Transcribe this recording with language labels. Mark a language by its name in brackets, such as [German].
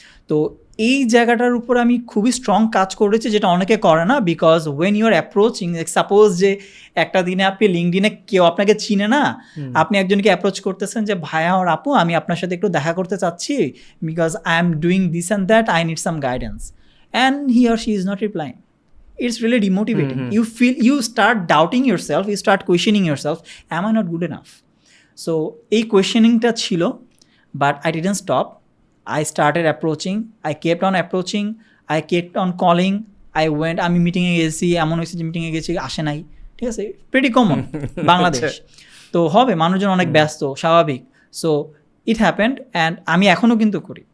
[Bangla] তো এই জায়গাটার উপর আমি খুবই স্ট্রং কাজ করেছি, যেটা অনেকে করে না। [English] because when you are approaching, [Bangla] suppose যে একটা দিনে আপনি লিঙ্কডিনে কেউ আপনাকে চিনে না, আপনি একজনকে অ্যাপ্রোচ করতেছেন যে ভাইয়া আর আপু আমি আপনার সাথে একটু দেখা করতে চাচ্ছি, [English] Because I am doing this and that, I need some guidance, and he or she is not replying. It's really demotivating. You start doubting yourself, you start questioning yourself, am I not good enough? So [Bangla] এই questioningটা ছিল, [English] but I didn't stop. I started approaching, I kept on approaching, I kept on calling, I went, [Bangla] আমি মিটিংয়ে গেছি, এমন হয়েছে যে মিটিংয়ে গেছি আসে নাই, ঠিক আছে, প্রিটি কমন বাংলাদেশ। তো হবে, মানুষজন অনেক ব্যস্ত, স্বাভাবিক। [English] so it happened, [Bangla] অ্যান্ড আমি এখনও কিন্তু করি।